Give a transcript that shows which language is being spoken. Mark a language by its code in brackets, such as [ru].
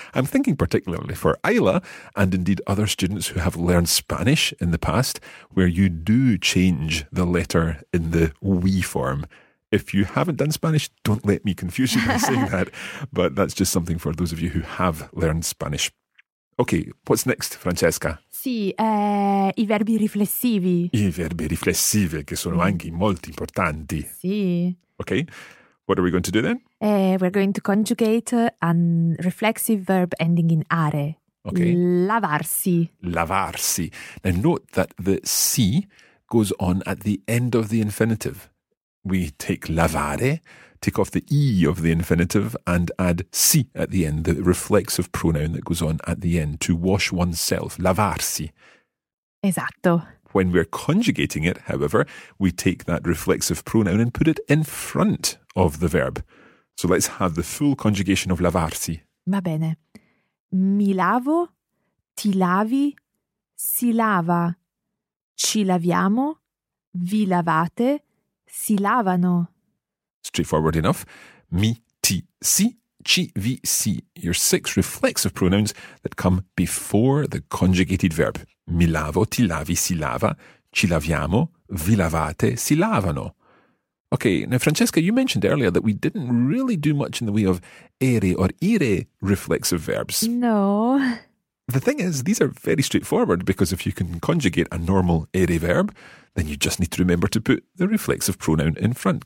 [en] I'm thinking particularly for Isla and indeed other students who have learned Spanish in the past, where you do change the letter in the we form. If you haven't done Spanish, don't let me confuse you by saying that. But that's just something for those of you who have learned Spanish. Okay, what's next, Francesca? [it] Sì, i verbi riflessivi. I verbi riflessivi, che sono anche molto importanti. Sì. [en] Okay, what are we going to do then? We're going to conjugate an reflexive verb ending in are. Okay. [it] Lavarsi. Lavarsi. [en] Now note that the si goes on at the end of the infinitive. We take lavare, take off the e of the infinitive and add si at the end, the reflexive pronoun that goes on at the end, to wash oneself, lavarsi. [it] Esatto. [en] When we're conjugating it, however, we take that reflexive pronoun and put it in front of the verb. So let's have the full conjugation of lavarsi. [it] Va bene. Mi lavo, ti lavi, si lava, ci laviamo, vi lavate, si lavano. [en] Straightforward enough. [it] Mi, ti, si, ci, vi, si. [en] Your six reflexive pronouns that come before the conjugated verb. [it] Mi lavo, ti lavi, si lava, ci laviamo, vi lavate, si lavano. [en] Okay, now Francesca, you mentioned earlier that we didn't really do much in the way of ere or ire reflexive verbs. No. The thing is, these are very straightforward because if you can conjugate a normal ere verb, then you just need to remember to put the reflexive pronoun in front.